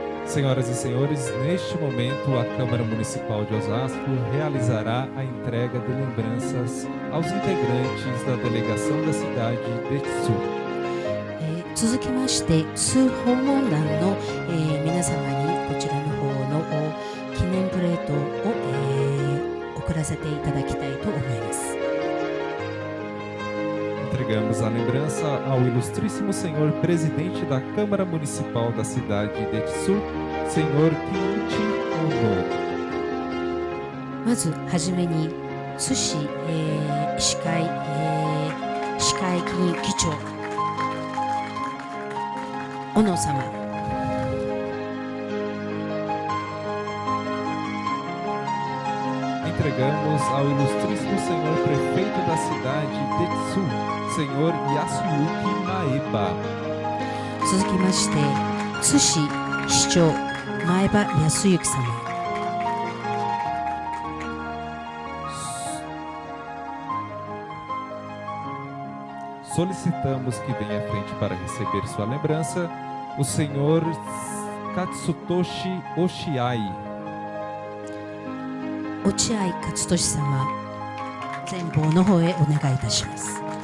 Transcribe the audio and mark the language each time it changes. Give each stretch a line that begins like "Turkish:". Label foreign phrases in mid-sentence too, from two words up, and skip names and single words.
Portuguese: Senhoras e senhores, neste momento a Câmara Municipal de Osasco realizará a entrega de lembranças aos integrantes da delegação da cidade de Tsu.
Japanese: 続きまして通訪問団の、皆様にこちらの方の記念プレートを、送らせていただきたいと思います。
Portuguese: Entregamos a lembrança ao ilustríssimo senhor presidente da Câmara Municipal da cidade de Tsu, senhor Kinichi Ono.
Japanese: まずはじめに津市、市会議員議長小野様、
Portuguese: Entregamos ao ilustríssimo senhor prefeito da cidade de Tsu, senhor Yasuyuki Maeba.
Japanese: 続きまして津市市長前場康之様、
Portuguese: Solicitamos que venha à frente para receber sua lembrança o senhor Katsutoshi Oshiai.
Japanese: 落合勝利様、前方の方へお願いいたします。